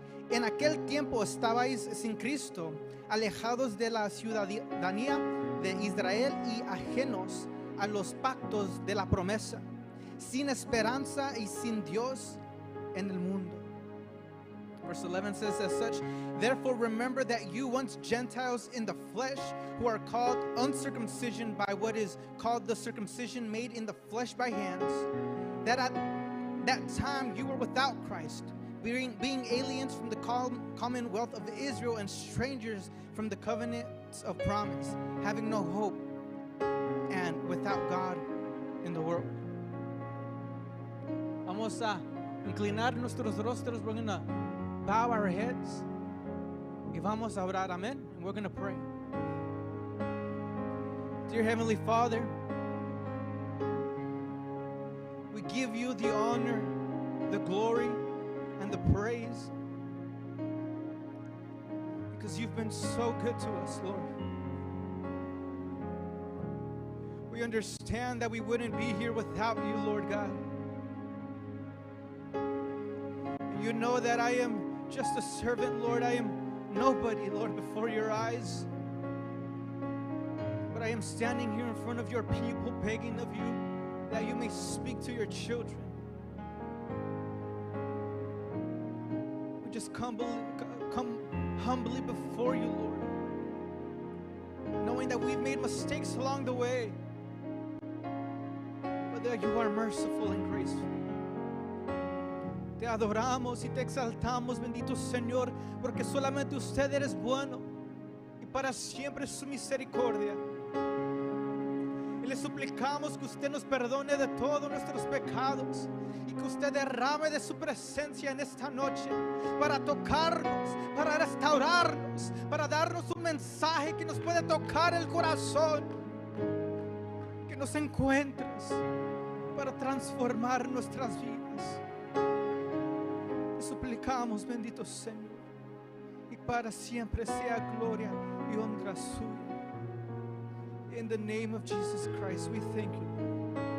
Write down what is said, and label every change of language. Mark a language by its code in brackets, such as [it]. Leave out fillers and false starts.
[es] En aquel tiempo estabais sin Cristo, alejados de la ciudadanía de Israel y ajenos a los pactos de la promesa, sin esperanza y sin Dios en el mundo. [en] Verse 11 says as such, therefore remember that you once Gentiles in the flesh, who are called uncircumcision by what is called the circumcision made in the flesh by hands, that at that time you were without Christ, being aliens from the commonwealth of Israel and strangers from the covenants of promise, having no hope and without God in the world. [es] Vamos a inclinar nuestros rostros. [en] We're going to bow our heads. [es] Y vamos a orar. [en] Amen. And we're going to pray. Dear Heavenly Father, we give you the honor, the glory, and the praise because you've been so good to us, Lord. We understand that we wouldn't be here without you, Lord God. You know that I am just a servant, Lord. I am nobody, Lord, before your eyes. But I am standing here in front of your people, begging of you that you may speak to your children. We just come humbly before you, Lord, knowing that we've made mistakes along the way, but that you are merciful and graceful. [es] Te adoramos y te exaltamos, bendito Señor, porque solamente usted eres bueno y para siempre es su misericordia. Y le suplicamos que usted nos perdone de todos nuestros pecados y que usted derrame de su presencia en esta noche para tocarnos, para restaurarnos, para darnos un mensaje que nos puede tocar el corazón, que nos encuentres para transformar nuestras vidas. Te suplicamos, bendito Señor, y para siempre sea gloria y honra suya. [en] In the name of Jesus Christ, we thank you.